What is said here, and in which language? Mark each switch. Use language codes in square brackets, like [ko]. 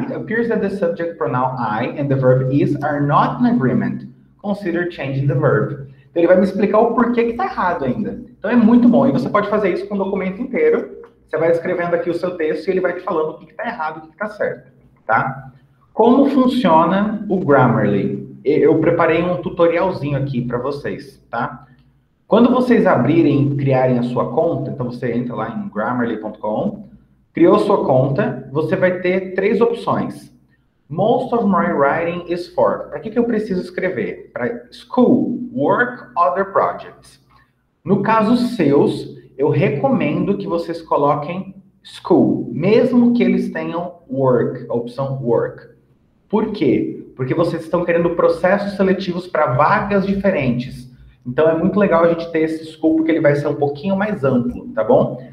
[en] It appears that the subject pronoun I and the verb is are not in agreement. Consider changing the verb. [pt] Então, ele vai me explicar o porquê que está errado ainda. Então, é muito bom. E você pode fazer isso com o documento inteiro. Você vai escrevendo aqui o seu texto e ele vai te falando o que está errado e o que está certo, tá? Como funciona o Grammarly? Eu preparei um tutorialzinho aqui para vocês, tá? Quando vocês abrirem e criarem a sua conta, então você entra lá em grammarly.com, criou sua conta, você vai ter 3 opções. [en] Most of my writing is for. [pt] Para que eu preciso escrever? [en] Para school, work, other projects. [pt] No caso seus, eu recomendo que vocês coloquem school, mesmo que eles tenham work, a opção work. Por quê? Porque vocês estão querendo processos seletivos para vagas diferentes. Então é muito legal a gente ter esse escopo que ele vai ser um pouquinho mais amplo, tá bom?